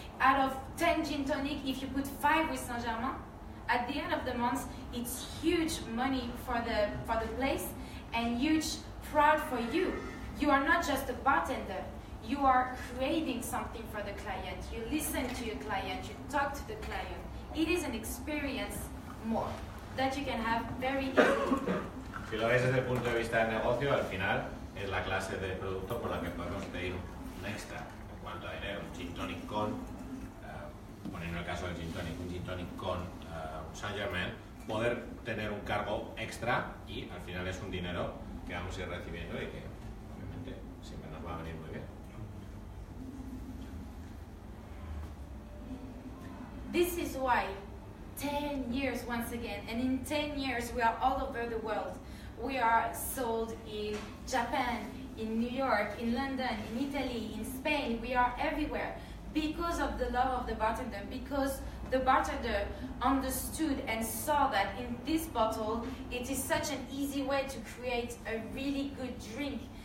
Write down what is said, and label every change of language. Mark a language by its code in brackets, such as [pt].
[en] Out of 10 gin tonic, if you put 5 with Saint-Germain, at the end of the month, it's huge money for the place and huge pride for you. You are not just a bartender. You are creating something for the client. You listen to your client. You talk to the client. It is an experience more that you can have very easily. [es] Si lo veis desde el punto de vista del negocio, al final es la clase de producto por la que podemos pedir un extra en cuanto a dinero. Un gin tonic con, poniendo el caso del gin tonic, un gin tonic con Saint Germain, poder tener un cargo extra y al final es un dinero que vamos a ir recibiendo y que obviamente siempre nos va a venir muy bien. [en] This is why 10 years once again, and in 10 years we are all over the world. We are sold in Japan, in New York, in London, in Italy, in Spain. We are everywhere because of the love of the bartender, because the bartender understood and saw that in this bottle it is such an easy way to create a really good drink.